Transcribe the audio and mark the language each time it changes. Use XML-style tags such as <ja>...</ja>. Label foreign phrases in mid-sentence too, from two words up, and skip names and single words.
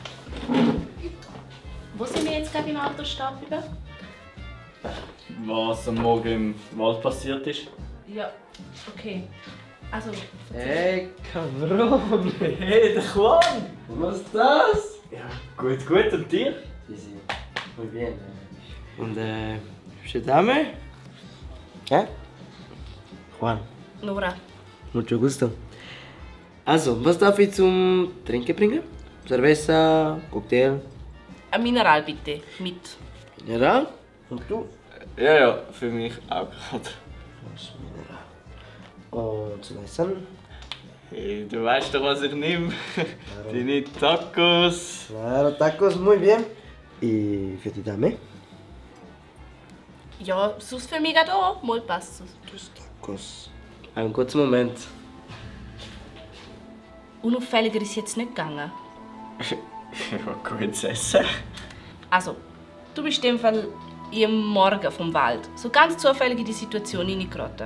<de>Wo sind wir jetzt gerade im Auto stehen geblieben? Was am Morgen im Wald passiert ist? Ja, okay. Also... Hey, Cameron! Hey, der Juan! Was ist das? Ja, gut, gut. Und dir?</de> <es>Sí, muy bien.</es> <de>Und bist du Dame? Hä? Juan. Nora.</de> <es>Mucho gusto.</es> <de>Also, was darf ich zum Trinken bringen?</de> <es>Cerveza, Cocktail?</es> <de>Ein Mineral bitte, mit. Mineral? Und du? Ja, ja, für mich auch gerade. Was Mineral? Und zum Essen? Hey, du weißt doch, was ich nehme. Deine Tacos.</de> <es>Claro, tacos, muy bien. ¿Y</es> <de>für die Dame? Ja, sonst für mich auch. Mal passt es.</de> <es>Dos tacos.</es> <de>Einen kurzen Moment. Unauffälliger ist es jetzt nicht gegangen. Ja, gutes Essen. Also, du bist in dem Fall am Morgen vom Wald so ganz zufällig in die Situation hineingeraten.</de>